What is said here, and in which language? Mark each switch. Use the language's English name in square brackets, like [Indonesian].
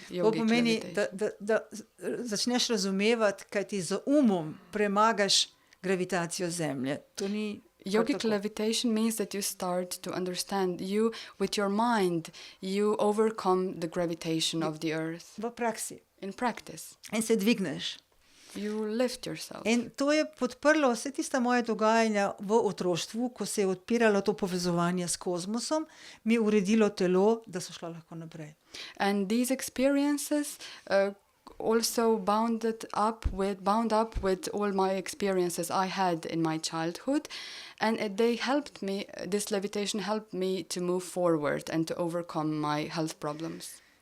[Slovenian] To pomeni, da začneš razumevati, kaj ti z umom premagaš gravitacijo Zemlje. To ni [English] Yogic [Slovenian] tako. [English] levitation means that you start to understand you with your mind, you overcome the gravitation of the earth [Slovenian] V praksi. [English] in practice. [Slovenian] In se dvigneš. [English] You lift yourself. [Slovenian] In to je podprlo vse tista moje dogajanja v otroštvu, ko se je odpiralo to povezovanje s kozmosom, mi je uredilo telo, da so šla lahko naprej. [English] And these experiences also bound up with all my experiences I had in my childhood, and they helped me. This levitation helped me to move forward and to overcome my health problems.